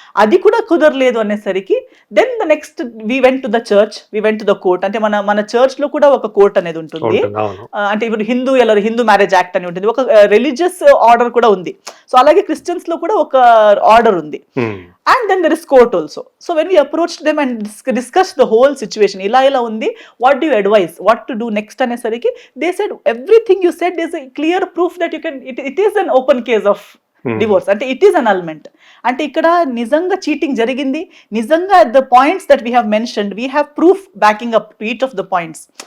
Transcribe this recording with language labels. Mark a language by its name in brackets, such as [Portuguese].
[Telugu] అది కూడా కుదరలేదు అనేసరికి [English] Then the next we went to the church, we went to the court. [Telugu] అంటే మన చర్చ్ లో కూడా ఒక కోర్ట్ అనేది ఉంటుంది. అంటే ఇప్పుడు హిందూ మ్యారేజ్ యాక్ట్ అని ఉంటుంది, ఒక రిలీజియస్ ఆర్డర్ కూడా ఉంది. సో అలాగే క్రిస్టియన్స్ లో కూడా ఒక ఆర్డర్ ఉంది. [English] And then there is court also. So when we approached them and discussed the whole situation, [Telugu] ila undi, [English] what do you advise, what to do next [Telugu] anesariki, [English] they said everything you said is a clear proof that you can, it is an open case of divorce. అంటే it is annulment. [Telugu] అంటే ఇక్కడ నిజంగా cheating జరిగింది, నిజంగా [English] The points that we have mentioned, we have proof backing up to each of the points.